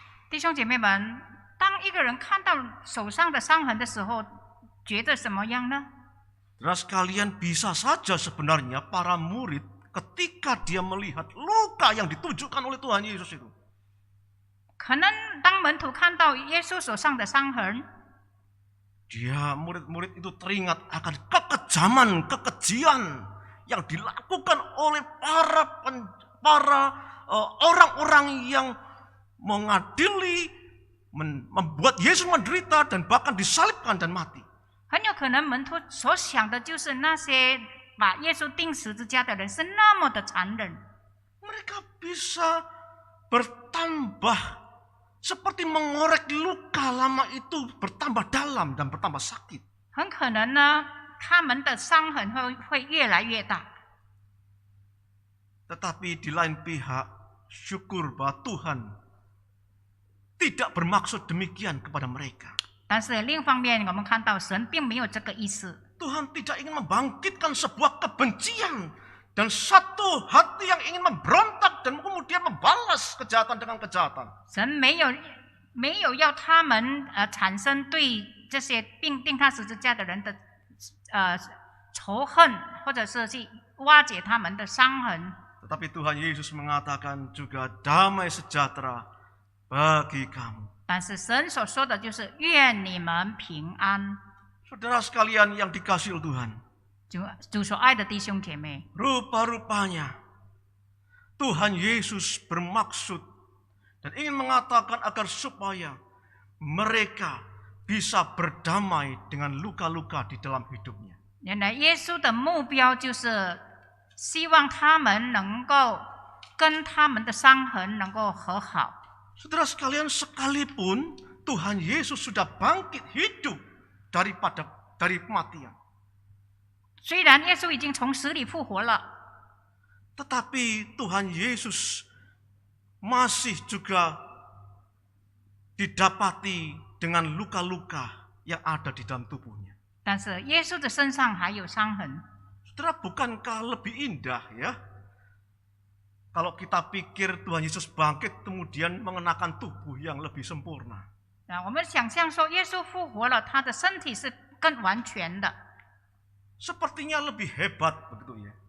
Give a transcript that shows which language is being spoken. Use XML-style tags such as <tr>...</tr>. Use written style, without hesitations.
<zh>弟兄姐妹们，当一个人看到手上的伤痕的时候，觉得什么样呢？</zh> <id>Saudara sekalian, bisa saja sebenarnya para murid ketika dia melihat luka yang ditunjukkan oleh Tuhan Yesus itu,</id> <zh>可能当门徒看到耶稣手上的伤痕，</zh> <id>dia murid-murid itu teringat akan kekejaman, yang dilakukan oleh para orang-orang yang mengadili, membuat Yesus menderita dan bahkan disalibkan dan mati.</id> <zh>很有可能门徒所想的就是那些把耶稣钉十字架的人是那么的残忍。</zh> <id>Mereka bisa bertambah seperti mengorek luka lama itu bertambah dalam dan bertambah sakit.</id> <zh>很可能呢，他们的伤痕会越来越大。</zh> <id>Tetapi di lain pihak, syukur bahwa Tuhan tidak bermaksud demikian kepada mereka.</id> <zh>但是另一方面，我们看到神并没有这个意思。</zh> <id>Tuhan tidak ingin membangkitkan sebuah kebencian dan satu hati yang ingin memberontak dan kemudian membalas kejahatan dengan kejahatan.</id> <zh>神没有要他们产生对这些钉他十字架的人的仇恨，或者是去瓦解他们的伤痕。</zh> <id>Tetapi Tuhan Yesus mengatakan juga damai sejahtera bagi kamu.</id> <zh>但是神所说的就是愿你们平安。</zh> <id>Saudara sekalian yang dikasihi Tuhan,</id> <zh>主所爱的弟兄姐妹，</zh> <id>rupa-rupanya Tuhan Yesus bermaksud dan ingin mengatakan agar supaya mereka bisa berdamai dengan luka-luka di dalam hidupnya.</id> <zh>原来耶稣的目标就是希望他们能够跟他们的伤痕能够和好。</zh> <id>Saudara sekalian, sekalipun Tuhan Yesus sudah bangkit hidup dari kematian,</id> <zh>虽然耶稣已经从死里复活了，</zh> <id>tetapi Tuhan Yesus masih juga didapati dengan luka-luka yang ada di dalam tubuhnya.</id> <zh>但是耶稣的身上还有伤痕。</zh> <id>Saudara, bukankah lebih indah ya kalau kita pikir Tuhan Yesus bangkit kemudian mengenakan tubuh yang lebih sempurna?</id> <zh>我们想象说耶稣复活了，他的身体是更完全的，</zh> <id>Sepertinya lebih hebat begitu ya.</id>